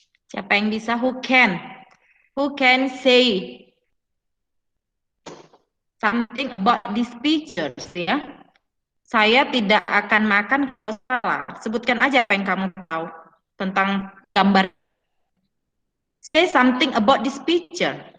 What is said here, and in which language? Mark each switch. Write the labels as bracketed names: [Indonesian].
[Indonesian] Siapa yang bisa? [English] Who can? Who can say something about these pictures, ya? [Indonesian] Saya tidak akan makan kalau salah. Sebutkan aja apa yang kamu tahu tentang gambar. [English] Say something about this picture.